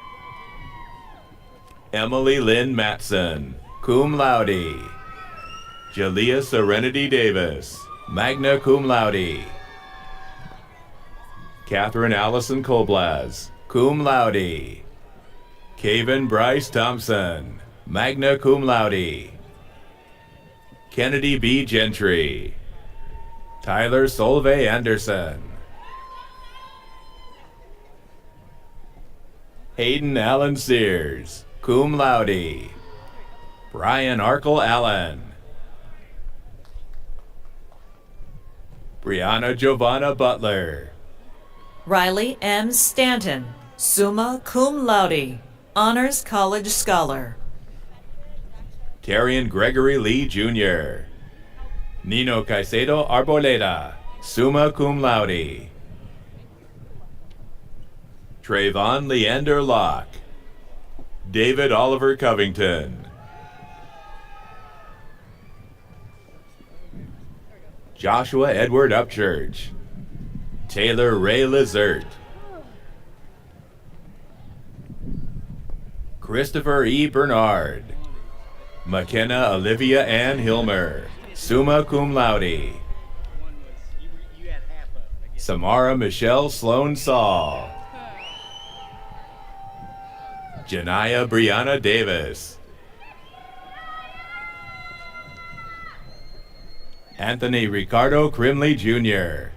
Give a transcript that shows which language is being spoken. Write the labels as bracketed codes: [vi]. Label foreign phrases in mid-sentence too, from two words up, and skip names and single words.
[en] Emily Lynn Matson, [la] cum laude, [en] Jalea Serenity Davis, [la] magna cum laude, [en] Catherine Allison Koblaz, [la] cum laude, [en] Kaven Bryce Thompson, [la] magna cum laude, [en] Kennedy B. Gentry, Tyler Solveig Anderson, Hayden Allen Sears, [la] cum laude, [en] Brian Arkle Allen, Brianna Giovanna Butler. Riley M. Stanton, [la] summa cum laude, [en] Honors College Scholar. Tarian Gregory Lee Jr. Nino Caicedo Arboleda, [la] summa cum laude. [en] Trayvon Leander Locke. David Oliver Covington. Joshua Edward Upchurch. Taylor Ray Lizert. Christopher E. Bernard. McKenna Olivia Ann Hilmer, [la] summa cum laude. [en] Samara Michelle Sloan Saul. Janaya Brianna Davis. Anthony Ricardo Crimley Jr.